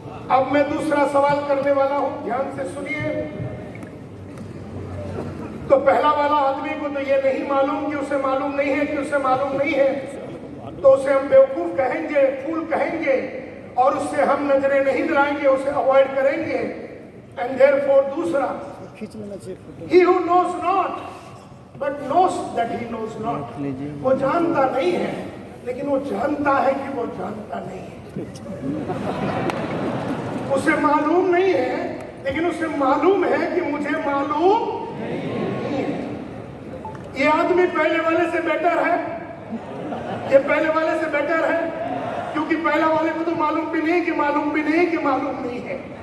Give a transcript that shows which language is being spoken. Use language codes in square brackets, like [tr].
[hi] अब मैं दूसरा सवाल करने वाला हूं, ध्यान से सुनिए। तो पहला वाला आदमी को तो ये नहीं मालूम कि उसे मालूम नहीं है कि उसे मालूम नहीं है, तो उसे हम बेवकूफ कहेंगे, फूल कहेंगे और उससे हम नजरें नहीं दिलाएंगे, उसे अवॉइड करेंगे। [en] And therefore दूसरा, he who knows not but knows that he knows not। [hi] वो जानता नहीं है लेकिन वो जानता है कि वो जानता नहीं है। उसे मालूम नहीं है लेकिन उसे मालूम है कि मुझे मालूम नहीं है। ये आदमी पहले वाले से बेटर है, ये पहले वाले से बेटर है, क्योंकि पहला वाले को तो मालूम भी नहीं कि मालूम भी नहीं कि मालूम नहीं है।